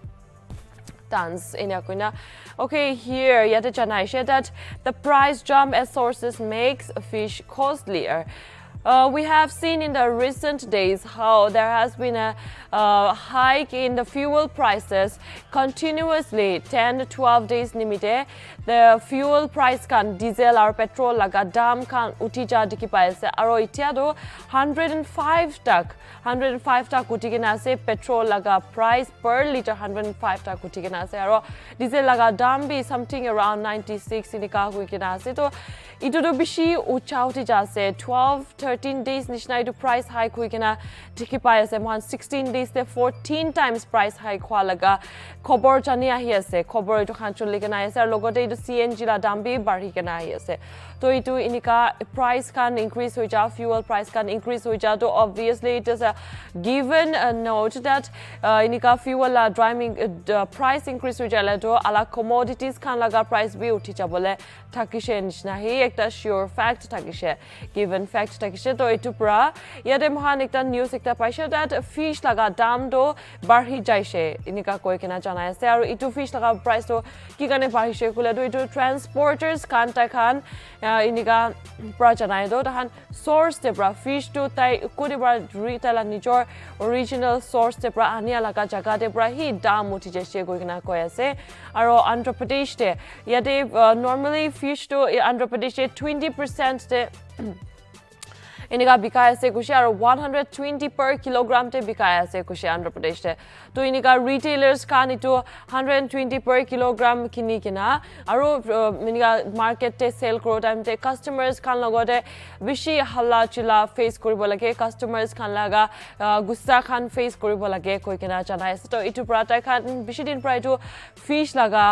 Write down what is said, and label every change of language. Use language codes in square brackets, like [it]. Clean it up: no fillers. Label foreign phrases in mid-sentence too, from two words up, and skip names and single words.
[en] Okay, here yet that the price jump at sources makes fish costlier. We have seen in the recent days how there has been a hike in the fuel prices continuously 10 to 12 days nimite. The fuel price [nag] can [en] diesel or petrol [nag] laga dam kan utija dikhi paise aro itia do 105 tak utikena ase. Petrol laga [en] price per liter [nag] 105 tak utikena ase aro diesel laga dam bi [en] something around 96 [nag] inika huikena ase. To Itu do bishi uchauti jase 12-13 days nishnai to [en] price hike [nag] huikena tiki pai ase mohan 16 days te [en] 14 times price hike [nag] hwa laga khobor jani ahi ase khobor itu khan chuli kena ase ar logote itu CNG la dam bi bari kena ahi ase to itu inika price can increase hoi ja [en] fuel price [nag] can increase hoi ja to [en] obviously it is a given note that [nag] inika fuel la [en] driving price increase [nag] hoi jala to ala commodities kan laga price bi uthi jabole thakishe nishna hi ekta [en] sure fact [nag] thakishe [en] given fact [nag] thakishe to itu pura yate mohan ekta news ekta paisha that fish laga dam do barhi jaise inika koi kena janai ase aru itu fish laga price to ki kane barhi kule to itu transporters kan ta khan inika pra janai do tahan source te pra fish to tai kodi bra retail nijor [en] original source [nag] te pra ania laga jaga te pra hi dam uthi jaise koi kena koi ase aru Andhra Pradesh te yate normally fish to Andhra Pradesh 20% te inika bikai ase kushi aru [en] 120 per kilogram [nag] te bikai ase kushi Andhra Pradesh te to inika retailers kan itu [en] 120 per kilogram [nag] kini kina aru inika market te sell kro time te customers kan logote bishi halla chila face koribo lage customers kan laga gussa kan face koribo lage koi kina janai ase to itu prata kan bishi din prai to fish laga